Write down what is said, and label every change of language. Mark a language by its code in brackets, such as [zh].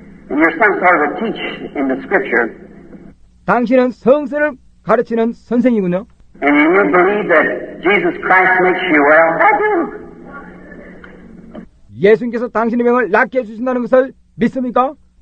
[en] And you're some sort of a teach in the scripture. [ko] 당신은 성서를 가르치는 선생이군요. [en] And you believe that Jesus Christ makes you well? I do. [ko] 예수님께서 당신의 병을 낫게 해주신다는 것을 믿습니까?